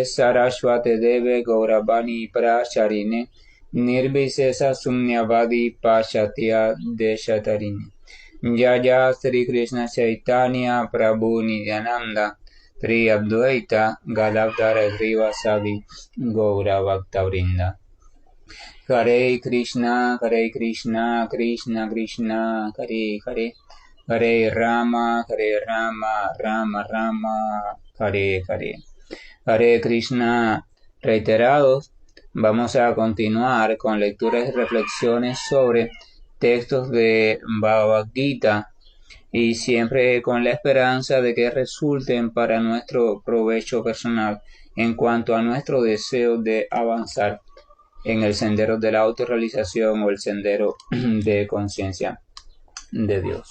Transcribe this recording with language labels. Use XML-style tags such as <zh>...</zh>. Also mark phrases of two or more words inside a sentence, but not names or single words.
<sa>Saraswate Deve Gauravani Pracharine Nirvisesa Sumnyavadi Pashatya Deshatarine Jaya Sri Krishna Chaitanya Prabhu Nityananda Sri Advaita Gadadhara Srivasadi Gaura Bhaktavrinda Hare Krishna, Hare Krishna, Krishna Krishna, Hare Hare, Hare Rama, Rama Rama, Hare Hare. Hare Krishna,</sa> <es>reiterados, vamos a continuar con lecturas y reflexiones sobre textos de Bhagavad Gita y siempre con la esperanza de que resulten para nuestro provecho personal en cuanto a nuestro deseo de avanzar en el sendero de la autorrealización o el sendero de conciencia de Dios.</es>